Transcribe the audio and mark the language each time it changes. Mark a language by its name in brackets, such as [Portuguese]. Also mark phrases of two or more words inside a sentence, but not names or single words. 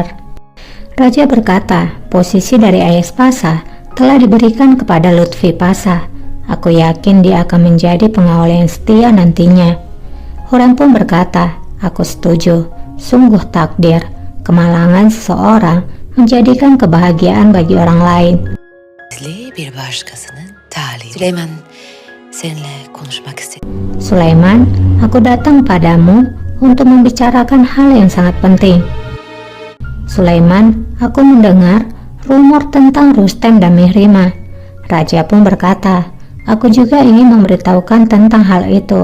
[Indonesian] Raja berkata, posisi dari Ayaspaza telah diberikan kepada Lutfi Pasha. Aku yakin dia akan menjadi pengawal yang setia nantinya. Hurrem pun berkata, aku setuju. Sungguh takdir, kemalangan seseorang menjadikan kebahagiaan bagi orang lain. [Turkish] Bir başkasının talihi. Süleyman, seninle konuşmak istedim. [Indonesian] Sulaiman, aku datang padamu untuk membicarakan hal yang sangat penting. Sulaiman, aku mendengar rumor tentang Rustem dan Mihrimah. Raja pun berkata, aku juga ingin memberitahukan tentang hal itu.